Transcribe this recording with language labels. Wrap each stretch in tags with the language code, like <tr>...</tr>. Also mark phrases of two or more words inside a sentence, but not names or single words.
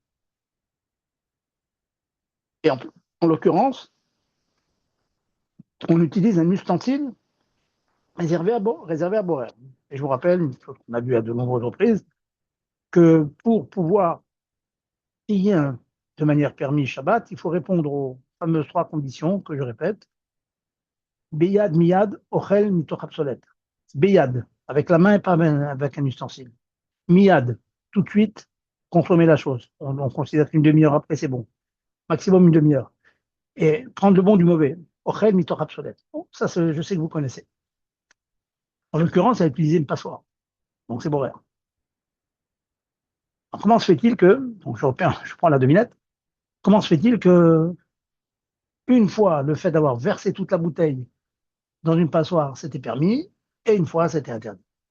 <fr>Et en l'occurrence, on utilise un ustensile réservé à borer. Et je vous rappelle, on a vu à de nombreuses reprises, que pour pouvoir payer de manière permise Shabbat, il faut répondre aux fameuses trois conditions que je répète.</fr> <he>ביד, מיד, אוכל, מתוך obsolète.</he> <fr>Beyad, avec la main et pas avec un ustensile. Miyad, tout de suite, consommer la chose. On considère qu'une demi-heure après, c'est bon. Maximum une demi-heure. Et prendre le bon du mauvais.</fr> <he>אוכל, מתוך obsolète.</he> <fr>Bon, ça, je sais que vous connaissez. En l'occurrence, elle a utilisé une passoire. Donc, c'est bon. Alors, comment se fait-il que, donc je prends la devinette, comment se fait-il que, une fois le fait d'avoir versé toute la bouteille dans une passoire, c'était permis, et une fois, c'était interdit?</fr>